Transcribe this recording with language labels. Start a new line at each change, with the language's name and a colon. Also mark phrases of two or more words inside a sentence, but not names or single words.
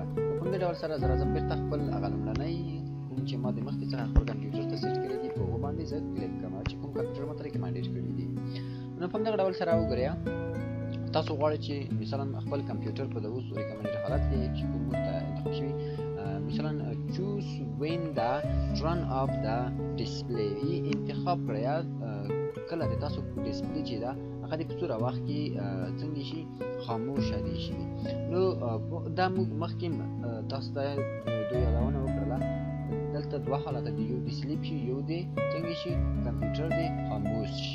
Pashto: په همدې ډول سره زه راځم بېرته خپل هغه لومړنی کوم چې ما د مخکې څخه خپل کمپیوټر ته سیټ کړی دي په هغو باندې زه کلیک کړم چې کوم کمپیوټر ما ته ریکمنډېډ کړي دي. نو په همدغه ډول سره وګورئ تاسو غواړئ چې مثلا خپل کمپیوټر په د اوس ریکمنډېډ حالت کې چې کوم ورته انتخاب شوي مثلا
English: choose when the turn off the display
Pashto: انتخاب کړئ کله د تاسو ډسپلې چې ده هغه د په څوره وخت کې څنګه شي خاموشه دي شي. نو دا موږ مخکې تاسو ته دوی یادونه وکړله دلته دوه حالته دي یو د سلیپ شي یو د څنګه شي کمپیوټر د خاموش شي.